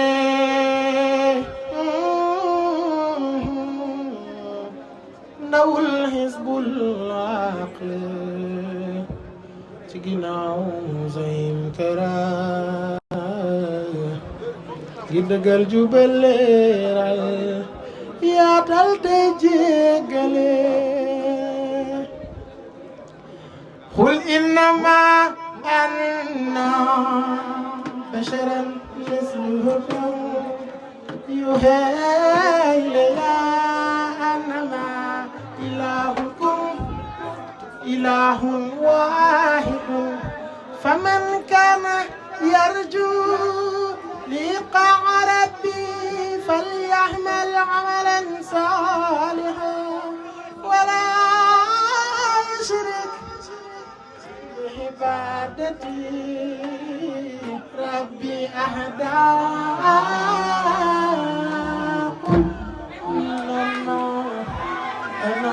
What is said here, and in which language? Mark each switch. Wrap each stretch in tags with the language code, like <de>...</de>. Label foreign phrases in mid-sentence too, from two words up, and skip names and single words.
<wo>ndawul Hizbul Haq ci ginnaaw Zayn Tara ngir dëggal jubal leeral yaatal tey jéggale</wo> <ar>قل إنما أنا بشر مثلكم يوحى إلي أنما إلهكم إله واحد فمن كان يرجو لقاء ربه فليعمل عملا صالحا ولا يشرك بعبادتي ربي أهداكم أنا</ar>